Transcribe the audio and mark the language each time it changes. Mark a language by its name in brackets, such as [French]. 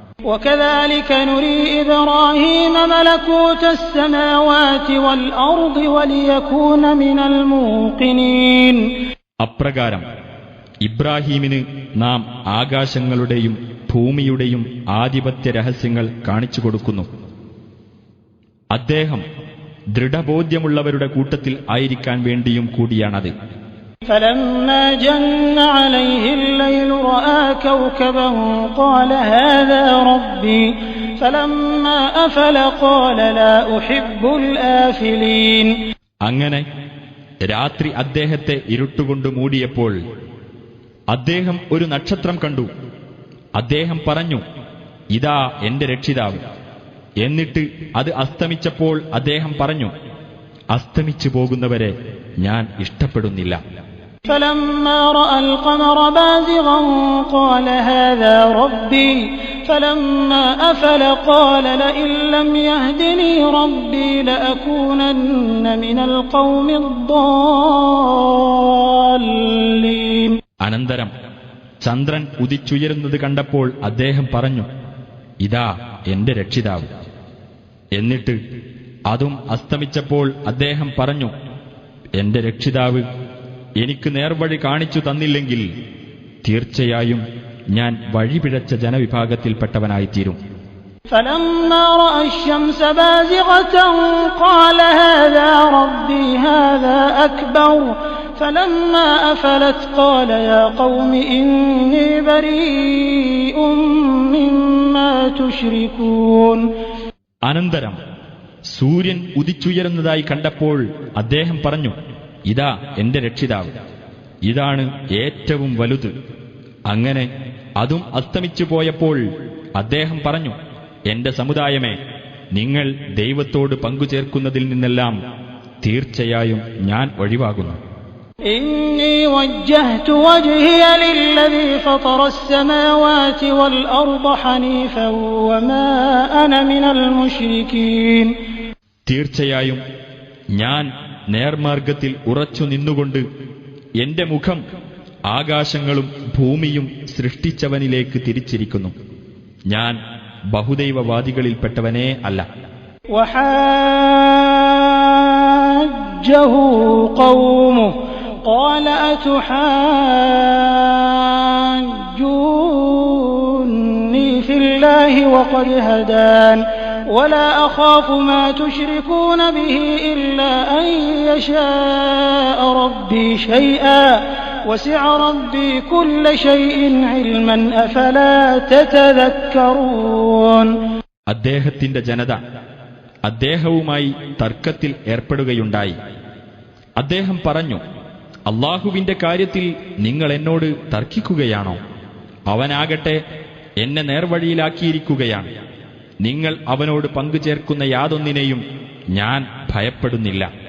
[Arabic] وَكَذَلِكَ نُرِي إِبْرَاهِيمَ مَلَكُوتَ السَّمَاوَاتِ وَالْأَرْضِ وَلِيَكُونَ مِنَ الْمُوقِنِينَ. [Malayalam] അപ്രകാരം ഇബ്രാഹീമിന് നാം ആകാശങ്ങളുടെയും ഭൂമിയുടെയും ആധിപത്യ രഹസ്യങ്ങൾ കാണിച്ചു കൊടുക്കുന്നു. അദ്ദേഹം ദൃഢബോധ്യമുള്ളവരുടെ കൂട്ടത്തിൽ ആയിരിക്കാൻ വേണ്ടിയും കൂടിയാണത്. [Arabic] فلما جن عليه الليل رأى كوكبا قال هذا ربي فلما أفل قال لا أحب الآفلين. [Malayalam] അങ്ങനെ രാത്രി അദ്ദേഹത്തെ ഇരുട്ടുകൊണ്ട് മൂടിയപ്പോൾ അദ്ദേഹം ഒരു നക്ഷത്രം കണ്ടു. അദ്ദേഹം പറഞ്ഞു, ഇതാ എന്റെ രക്ഷിതാവ്. എന്നിട്ട് അത് അസ്തമിച്ചപ്പോൾ അദ്ദേഹം പറഞ്ഞു, അസ്തമിച്ചു പോകുന്നവരെ ഞാൻ ഇഷ്ടപ്പെടുന്നില്ല. [Arabic] فلما رأى القمر بازغا قال هذا ربي فلما أفل قال لئن لم يهدني ربي لأكونن من القوم الضالين. [Malayalam] അനന്തരം ചന്ദ്രൻ ഉദിച്ചുയരുന്നത് കണ്ടപ്പോൾ അദ്ദേഹം പറഞ്ഞു, ഇതാ എന്റെ രക്ഷിതാവ്. എന്നിട്ട് അതും അസ്തമിച്ചപ്പോൾ അദ്ദേഹം പറഞ്ഞു, എന്റെ രക്ഷിതാവ് എനിക്ക് നേർവഴി കാണിച്ചു തന്നില്ലെങ്കിൽ തീർച്ചയായും ഞാൻ വഴിപിഴച്ച ജനവിഭാഗത്തിൽപ്പെട്ടവനായിത്തീരും. [Arabic] فلما رأى الشمس بازغة قال هذا ربي هذا أكبر فلما أفلت قال يا قوم إني بريء مما تشركون. [Malayalam] അനന്തരം സൂര്യൻ ഉദിച്ചുയരുന്നതായി കണ്ടപ്പോൾ അദ്ദേഹം പറഞ്ഞു, ഇതാ എന്റെ രക്ഷിതാവ്, ഇതാണ് ഏറ്റവും വലുത്. അങ്ങനെ അതും അസ്തമിച്ചു പോയപ്പോൾ അദ്ദേഹം പറഞ്ഞു, എന്റെ സമുദായമേ, നിങ്ങൾ ദൈവത്തോട് പങ്കുചേർക്കുന്നതിൽ നിന്നെല്ലാം തീർച്ചയായും ഞാൻ ഒഴിവാകുന്നു. [Arabic] إني وجهت وجهي للذي فطر السماوات والأرض حنيفا وما أنا من المشركين. [Malayalam] തീർച്ചയായും ഞാൻ നേർമാർഗത്തിൽ ഉറച്ചു നിന്നുകൊണ്ട് എന്റെ മുഖം ആകാശങ്ങളും ഭൂമിയും സൃഷ്ടിച്ചവനിലേക്ക് തിരിച്ചിരിക്കുന്നു. ഞാൻ ബഹുദൈവവാദികളിൽപ്പെട്ടവനേ അല്ല. [Arabic] وحاجه قومه قال أتحاجوني في الله وقد هدان ولا أخاف ما تشركون به إلا أن يشاء ربي شيئا وسع ربي كل شيء علما أفلا تتذكرون. [Malayalam] അദ്ദേഹത്തിന്റെ ജനത അദ്ദേഹവുമായി തർക്കത്തിൽ ഏർപ്പെടുകയുണ്ടായി. അദ്ദേഹം പറഞ്ഞു, അല്ലാഹുവിന്റെ കാര്യത്തിൽ നിങ്ങൾ എന്നോട് തർക്കിക്കുകയാണോ? അവനാകട്ടെ എന്നെ നേർവഴിയിലാക്കിയിരിക്കുകയാണ്. നിങ്ങൾ അവനോട് പങ്കുചേർക്കുന്ന യാതൊന്നിനെയും ഞാൻ ഭയപ്പെടുന്നില്ല.